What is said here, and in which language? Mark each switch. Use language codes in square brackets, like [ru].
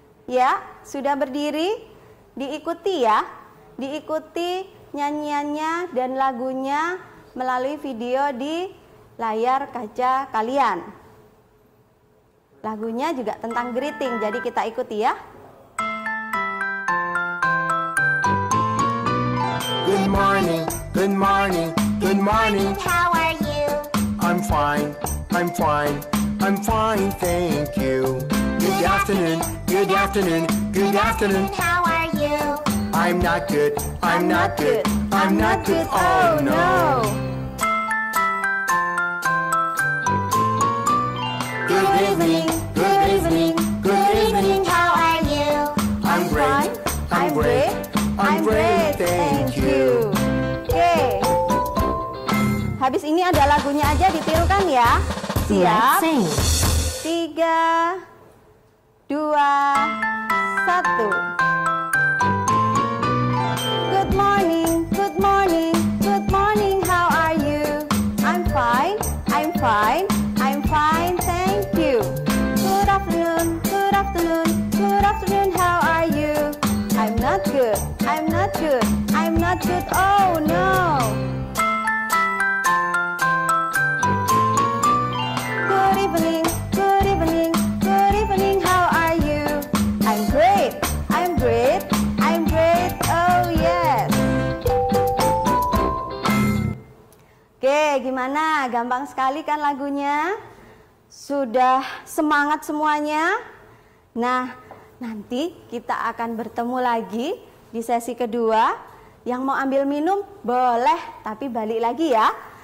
[id] Ya, sudah berdiri? Diikuti ya. Diikuti nyanyiannya dan lagunya melalui video di layar kaca kalian. Lagunya juga tentang greeting, jadi kita ikuti ya. [en] Good morning, good morning, good morning. How are you? I'm fine, I'm fine, I'm fine, thank you. Good afternoon, good afternoon, good afternoon. How are you? I'm not good, I'm not good, I'm not good, oh no. Good evening, good evening, good evening. How are you? I'm great, I'm great, I'm great, thank you. [id] Oke. Habis ini ada lagunya aja ditirukan ya. Siap? 3, 2, 1. [en] Good morning, good morning, good morning. How are you? I'm fine, I'm fine, I'm fine, thank you. Good afternoon, good afternoon, good afternoon. How are you? I'm not good, I'm not good, I'm not good, oh no. Good evening, good evening, good evening. How are you? I'm great, I'm great, I'm great, oh yes. [id] Oke, gimana? Gampang sekali kan lagunya? Sudah semangat semuanya? Nah, nanti kita akan bertemu lagi di sesi kedua. Yang mau ambil minum boleh, tapi balik lagi ya.